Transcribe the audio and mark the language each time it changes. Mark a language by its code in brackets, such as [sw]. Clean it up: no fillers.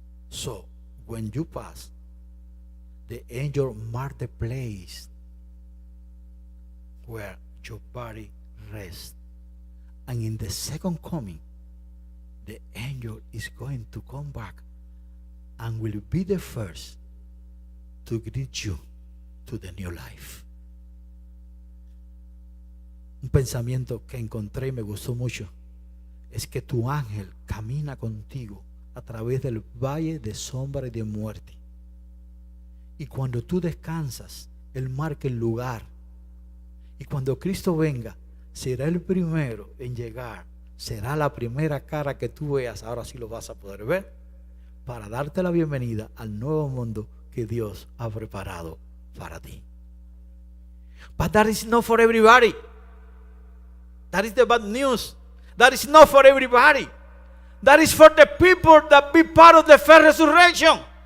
[en] So when you pass, the angel mark the place where your body rests. And in the second coming, the angel is going to come back and will be the first to greet you to the new life. [es] Un pensamiento que encontré y me gustó mucho es que tu ángel camina contigo a través del valle de sombra y de muerte. Y cuando tú descansas, Él marca el lugar. Y cuando Cristo venga, será el primero en llegar. Será la primera cara que tú veas, ahora sí lo vas a poder ver, para darte la bienvenida al nuevo mundo que Dios ha preparado para ti. [en] But that is not for everybody. That is the bad news. That is not for everybody. That is for the people that be part of the first resurrection.